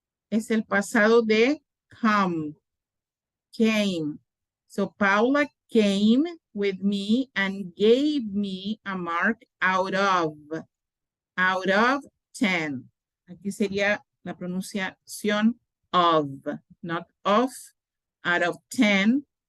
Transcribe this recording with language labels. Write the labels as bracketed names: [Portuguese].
[Spanish] Es el pasado de come, came. [English] So Paula came with me and gave me a mark out of 10. [Spanish] Aquí sería la pronunciación of, [English] not of, out of 10.